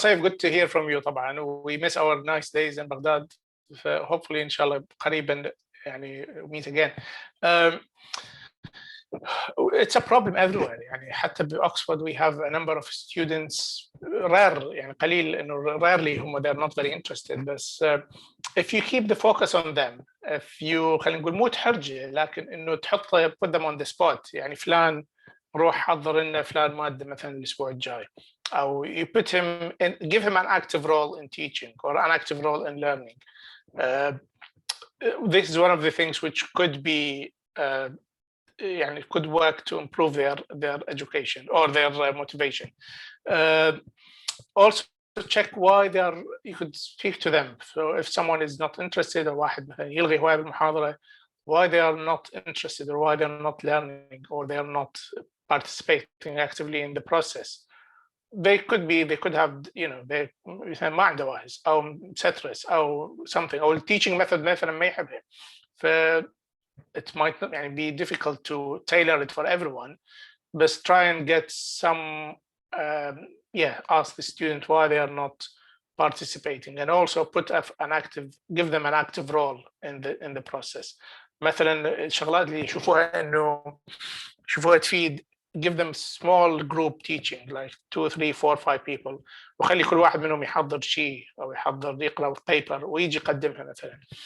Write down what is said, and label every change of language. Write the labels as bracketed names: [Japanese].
[English] Saif, good to hear from you. طبعا we miss our nice days in Baghdad. [Arabic] Hopefully إن شاء الله قريبا يعني [English] meet again. It's a problem everywhere. [Arabic] يعني حتى بأكسفورد [English] we have a number of students rare [Arabic] يعني قليل إنه [English] rarely هم they're not very interested. بس if you keep the focus on them, if you [Arabic] خلينا نقول مو تحرجه لكن إنه تحطه [English] put them on the spot. [Arabic] يعني فلان روح حضر لنا فلان مادة مثلا الأسبوع الجاي، [English] أو you put him in, give him an active role in teaching or an active role in learning. This is one of the things which could be يعني could work to improve their education or their motivation. Also check why they are. You could speak to them. So if someone is not interested or [Arabic] واحد مثلا يلغي هواية بالمحاضرة, [English] why they are not interested or why they are not learning or they are not participating actively in the process. They could have they [Arabic] ما عنده واعز أو سترس أو something أو teaching method مثلا ما يحبها. [English] It might not be difficult to tailor it for everyone, but try and get some ask the student why they are not participating, and also give them an active role in the process. [Arabic] مثلا الشغلات اللي يشوفوها انه تفيد [English] give them small group teaching like 2 3 4 5 people [Arabic] وخلي كل واحد منهم يحضر شيء أو يقرأ [English] paper [Arabic] ويجي يقدمها مثلا.